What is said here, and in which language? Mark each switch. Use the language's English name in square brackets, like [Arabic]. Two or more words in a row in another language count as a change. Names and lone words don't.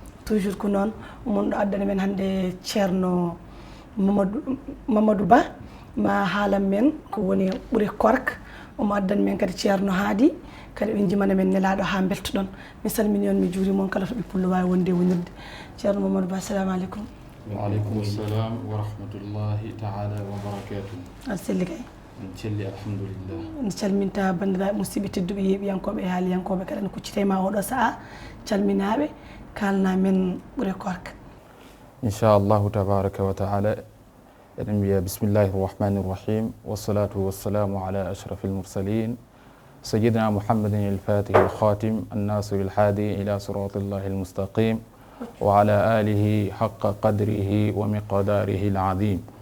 [Fula] Toujours ko noon, mon ɗo addana men hande Ceerno Mamadou, Mamadou Ba, ma haalan men ko woni ɓuure korka. Omo addani men kadi Ceerno Haadi, kadi ɓe jimana men nelaɗo ha beltoɗon. Mi salmini on, mi juurima on, kala to ɓe pullo wawi wonde wonirde. Ceerno Mamadou Ba, [Arabic] السلام عليكم. وعليكم السلام ورحمة الله تعالى وبركاته. [Fula] Aɗa selli kay? En celli, alhamdulillah. En calminta bandiraɓe musidɓe tedduɓe, yeeɓiyankoɓe e haaliyankoɓe, kadi en kuccita e ma oɗo saaha. Calminaɓe, kalna men ɓuure korka. [Arabic] إن شاء الله تبارك وتعالى. [Fula] Eɗen mbiya [Arabic] بسم الله الرحمن الرحيم. والصلاة والسلام على أشرف المرسلين. سيدنا محمد الفاتح الخاتم الناصر الهادي إلى صراط الله المستقيم وعلى آله حق قدره ومقداره العظيم.